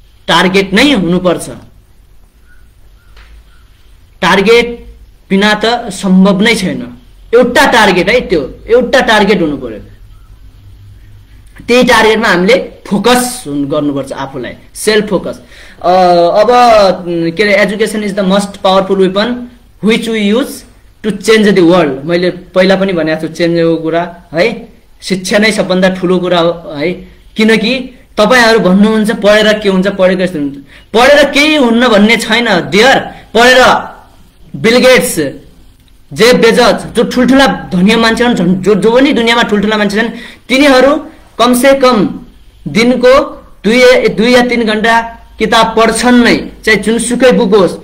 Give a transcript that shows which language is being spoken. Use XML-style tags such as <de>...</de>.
<ne>Target नै हुनुपर्छ, target बिना त सम्भव नै छैन। एउटा टार्गेट है, त्यो एउटा टार्गेट हुनु पर्यो। त्यही टार्गेटमा हामीले फोकस गर्नुपर्छ आफूलाई, सेल्फ फोकस। अब के अरे</ne> <en>Education is the most powerful weapon which we use to change the world.</en> <ne>मैले पहिला पनि भनेको छु चेन्जको कुरा है। शिक्षा नै सबभन्दा ठुलो कुरा हो है। किनकि तपाईहरु भन्नुहुन्छ पढेर के हुन्छ, पढेर यस्तो हुन्छ, पढेर केही हुन्न भन्ने छैन डियर। पढेर बिल गेट्स, जेफ बेजोस, जो ठुलठुला धनी मान्छे हुन्, जो पनि दुनियाँमा ठुलठुला मान्छे छन्, तिनीहरू कमसे कम दिनको 2 या 3 घण्टा किताब पढ्छन् नै, चाहे जुनसुकै बुक होस्।</ne>